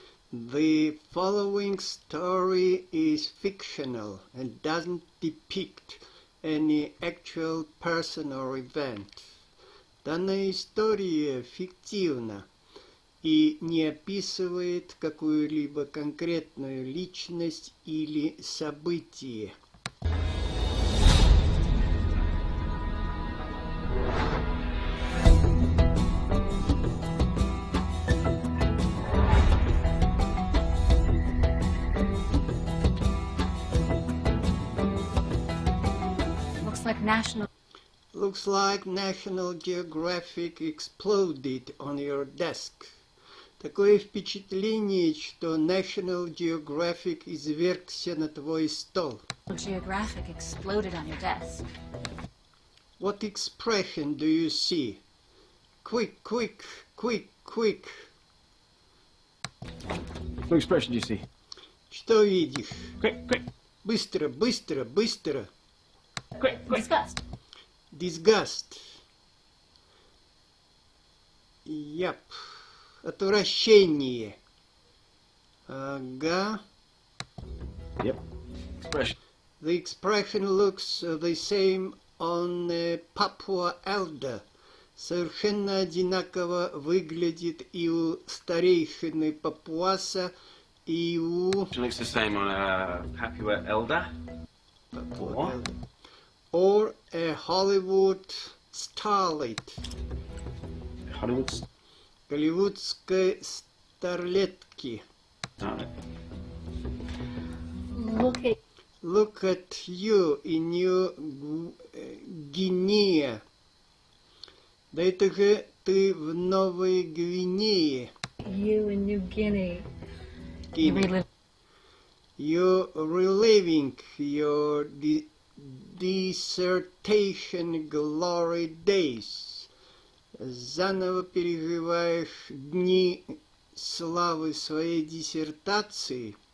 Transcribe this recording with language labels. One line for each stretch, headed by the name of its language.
English: The following story is fictional and doesn't depict any actual person or event.
Russian: Данная история фиктивна и не описывает какую-либо конкретную личность или событие.
English: Looks like National Geographic exploded on your desk.
Russian: Такое впечатление, что National Geographic извергся на твой стол.
English: Geographic exploded on your desk. What expression do you see? Quick, quick, quick, quick. What expression do you see?
Russian: Что видишь?
English: Quick, quick.
Russian: Быстро, быстро, быстро.
English: Quick, quick. Disgust. Disgust. Yep.
Russian: Отвращение. Ага.
English: Yep. Expression. The expression looks the same on Papua Elder.
Russian: Совершенно одинаково выглядит и у старейшины Папуаса, и у...
English: It looks the same on Papua Elder. Papua Elder. Or a Hollywood starlet.
Russian: Голливудской старлетки.
English: Look at you in New Guinea.
Russian: Да это же ты в Новой Гвинее.
English: You in New Guinea. You're reliving your dissertation glory days.
Russian: Заново переживаешь дни славы своей диссертации.